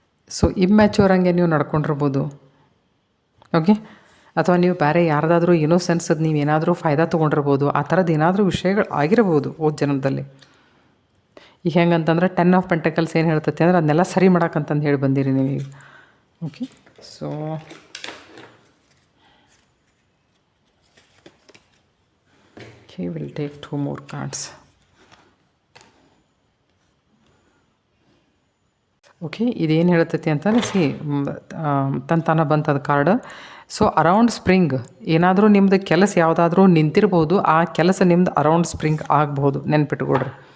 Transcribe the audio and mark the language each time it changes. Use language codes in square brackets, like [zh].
[kn] So ಇಮ್ಯಾಚ್ಯೂರ್ ಹಂಗೆ ನೀವು ನಡ್ಕೊಂಡಿರ್ಬೋದು. Okay, ಅಥವಾ ನೀವು ಬೇರೆ ಯಾರ್ದಾದ್ರೂ ಏನೋ ಸೆನ್ಸದ್ದು ನೀವು ಏನಾದರೂ ಫಾಯ್ದಾ ತೊಗೊಂಡಿರ್ಬೋದು. ಆ ಥರದ್ದು ಏನಾದರೂ ವಿಷಯಗಳು ಆಗಿರ್ಬೋದು ಹೋದ ಜನ್ಮದಲ್ಲಿ. ಈಗ ಹೆಂಗಂತಂದ್ರೆ 10 ಆಫ್ ಪೆಂಟಕಲ್ಸ್ ಏನು ಹೇಳ್ತೈತೆ ಅಂದ್ರೆ ಅದನ್ನೆಲ್ಲ ಸರಿ ಮಾಡಕ್ಕಂತಂದು ಹೇಳಿ ಬಂದಿರಿ ನೀವೀಗ. [en] Okay, so he will take 2 more cards. [kn] Okay, ಇದೇನು ಹೇಳ್ತೈತಿ ಅಂತಂದರೆ ತಾನ ಬಂತದ ಕಾರ್ಡ್. ಸೊ [en] around spring [kn] ಏನಾದರೂ ನಿಮ್ಮದು ಕೆಲಸ ಯಾವುದಾದ್ರೂ ನಿಂತಿರ್ಬೋದು, ಆ ಕೆಲಸ ನಿಮ್ದು ಅರೌಂಡ್ ಸ್ಪ್ರಿಂಗ್ ಆಗ್ಬೋದು, ನೆನ್ಪಿಟ್ಕೊಡ್ರಿ.